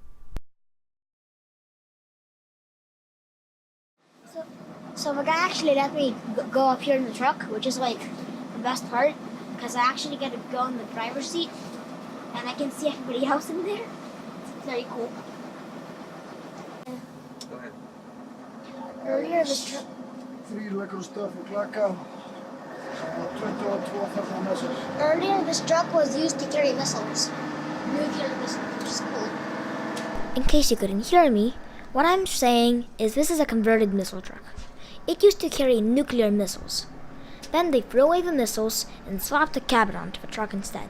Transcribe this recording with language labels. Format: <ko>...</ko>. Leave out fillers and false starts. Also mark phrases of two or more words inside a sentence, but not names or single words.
<en>So the guy actually let me go up here in the truck, which is like the best part, because I actually get to go in the driver's seat, and I can see everybody else in there. It's very cool. Go ahead. Earlier this truck. 3 lekker stöð í Blaka. 22 þarna með sér. Earlier this truck was used to carry missiles, nuclear missiles, which is cool. In case you couldn't hear me, what I'm saying is this is a converted missile truck. It used to carry nuclear missiles. Then they threw away the missiles and swapped the cabin onto the truck instead.</en>